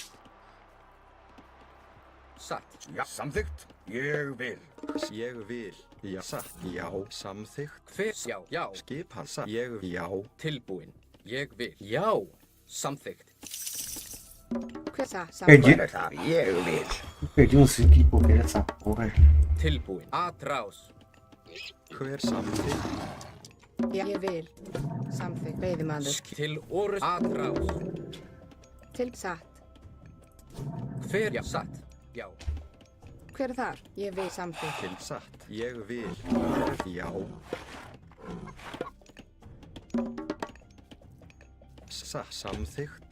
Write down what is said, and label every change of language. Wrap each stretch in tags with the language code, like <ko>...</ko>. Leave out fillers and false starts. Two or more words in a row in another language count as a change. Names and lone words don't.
<is>Satt. Já, samþykkt. Ég vil. Ég vil. Já. Satt. Já. Samþykkt. Hver? Já. Já. Skipan. Satt. Ég já. Tilbúin. Ég vil. Já. Samþykkt. Hver það?</is> <pt>Perdi,</pt> <is>Hver er það? Ég vil.</is> <pt>perdi uns aqui por causa dessa porra.</pt> <is>Tilbúin. Atrás. Hver samþykkt? Já, ég vil. Samþykkt. Veiðimaður. Til orð. Atrás. Til satt. Hver? Já. Satt. Já. Hver er þar? Ég vil samþykkt. Til satt. Ég vil. Hver er já. Satt. Samþykkt.</is>